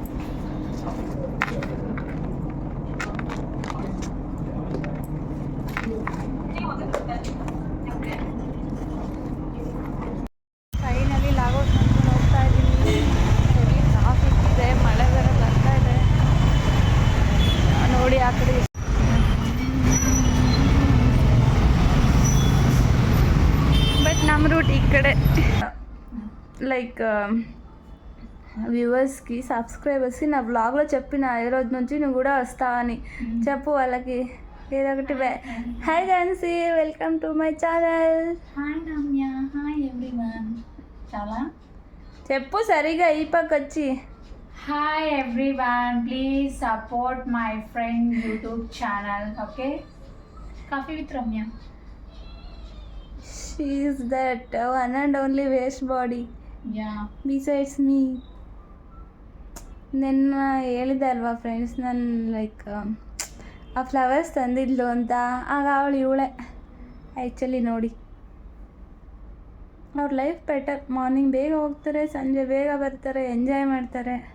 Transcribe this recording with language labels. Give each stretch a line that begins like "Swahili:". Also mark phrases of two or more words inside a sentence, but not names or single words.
English: finally logout
Kannada: ಮಾಡ್ಕೊಂಡು ಹೋಗ್ತಾ ಇದ್ದೀನಿ. ಸರಿ ಟ್ರಾಫಿಕ್ ಇದೆ, ಮಳೆ ಬೇರೆ ಬರ್ತಾ ಇದೆ ನೋಡಿ ಆ ಕಡೆ.
Telugu: బట్ ನಮ್ಮ రూట్ ఇక్కడే.
English: like viewersకి subscribersకి
Telugu: నా వ్లాగ్లో చెప్పిన ఏ రోజు నుంచి నువ్వు కూడా వస్తా అని చెప్పు వాళ్ళకి ఏదో ఒకటి.
English: hi Jhansi, welcome to my channel. hi Ramya, hi everyone. చాలా
Telugu: చెప్పు సరిగా ఈ పక్క వచ్చి.
English: hi everyone, please support my friend YouTube channel. okay, coffee with Ramya. She is that one and only waste body. Yeah. Besides me.
Kannada: ನಿನ್ನ ಹೇಳಿದೆ ಅಲ್ವಾ ಫ್ರೆಂಡ್ಸ್, ನಾನು ಲೈಕ್ ಆ ಫ್ಲವರ್ಸ್ ತಂದಿದ್ಲು ಅಂತ. ಆಗ ಅವಳು ಇವಳೆ ಆ್ಯಕ್ಚುಲಿ. ನೋಡಿ ಅವ್ರ
English: life better.
Kannada: ಮಾರ್ನಿಂಗ್ ಬೇಗ ಹೋಗ್ತಾರೆ, ಸಂಜೆ ಬೇಗ ಬರ್ತಾರೆ, ಎಂಜಾಯ್ ಮಾಡ್ತಾರೆ.